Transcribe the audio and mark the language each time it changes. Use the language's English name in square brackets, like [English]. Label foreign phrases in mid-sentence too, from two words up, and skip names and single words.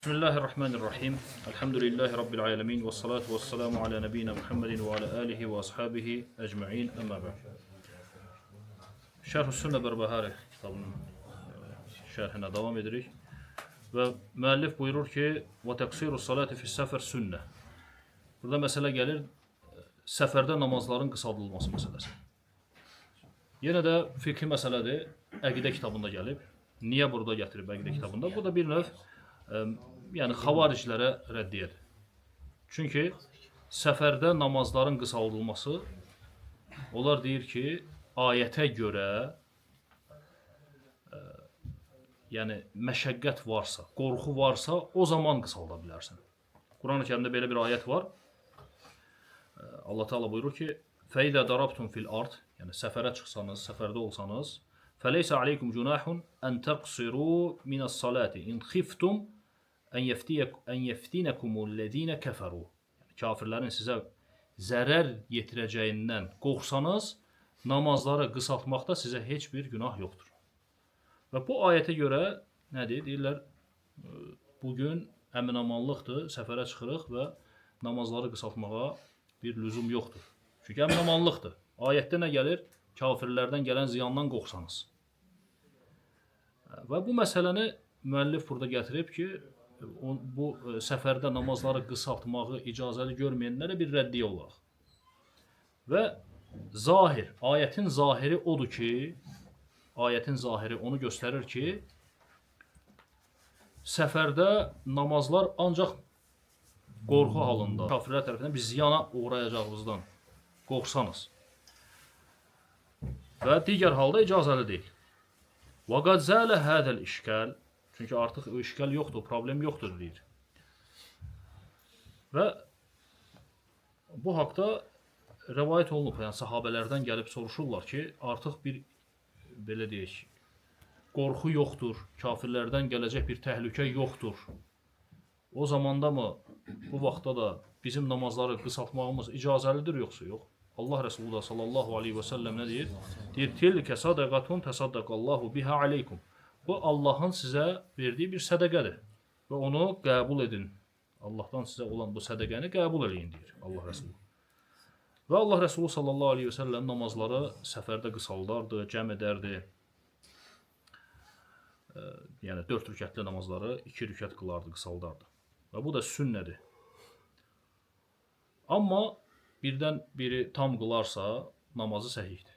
[Arabic] بسم الله الرحمن الرحيم. الحمد لله رب العالمين. والصلاة والسلام على نبينا محمد وعلى آله وأصحابه أجمعين. أما بعد. [Azerbaijani] Şerh-ü Sünne Berbahari kitabının şerhine devam edirik. [Turkish] Ve müellif buyurur ki: [Arabic] "وتقصير الصلاة في السفر سنة." [Turkish] Burada mesele gelir seferde namazların kısaldılması meselesi. Yine de fikri meseledir. Əqidə kitabında gelip. Niye burada getirip Əqidə kitabında? Bu da bir növ yani havaricilere reddiyedir. Çünkü seferde namazların kısaldılması, onlar deyir ki, ayete göre yani məşəqqət varsa, [Azerbaijani] qorxu varsa, o zaman qısalda bilərsən. Quran-ı Kərimdə belə bir ayet var. Allah Teala buyurur ki: [Arabic] "فإذا ضربتم في الأرض", [Turkish] yani sefere çıksanız, seferde olsanız, [Arabic] "فليس عليكم جناح أن تقصروا من الصلاة إن خفتم أن يفتنكم الذين كفروا." [Azerbaijani] Yani kafirlerin size zarar yetireceğinden qorxsanız, namazları qısaltmaqda sizə heç bir günah yoktur. [Turkish] Ve bu ayete göre nedir? [Azerbaijani] Deyirlər, bugün əminamanlıqdır, səfərə çıxırıq və namazları qısaltmağa bir lüzum yoktur. Çünkü əminamanlıqdır. Ayette ne gelir? Kafirlerden gelen ziyandan qorxsanız. Ve bu meseleni müellif burada getirip ki, bu seferde namazları qısaltmağı icazəli görməyənlərə bir rəddiyə olaraq. Və zahir, ayetin zahiri odur ki, ayetin zahiri onu gösterir ki, seferde namazlar ancak qorxu halında, kafirlər tərəfindən bir ziyana uğrayacağımızdan qorxsanız və digər halda icazəli deyil. [Arabic] وَقَدْ زَالَ هَذَا الْإِشْكَالِ [Turkish] Çünkü artık o işgal yoktur, problem yoktur deyir. [Azerbaijani] Ve bu hakta rivayet olunub, yani sahabelerden gelip soruşurlar ki, artık bir belə deyək, qorxu yoktur, kafirlerden gelecek bir təhlükə yoktur. O zamanda mı, bu vaxtda da bizim namazları qısaltmağımız icazəlidir yoksa yok? Allah Resulü da [Arabic] صلى الله عليه وسلم [Azerbaijani] ne deyir? Deyir, [Arabic] تلك صدقة تصدق الله بها عليكم. [Turkish] Bu Allah'ın size verdiği bir sədəqədir. [Azerbaijani] Ve onu qəbul edin. Allah'tan size olan bu sədəqəni qəbul eləyin deyir Allah Resulü. Ve Allah Resulü [Arabic] صلى الله عليه وسلم [Azerbaijani] namazları səfərdə qısaldardı, cəm edərdi. Yani 4 rükətli namazları 2 rükət qılardı, qısaldardı. Ve bu da sünnədir. Amma birdən biri tam qılarsa namazı səhihdir.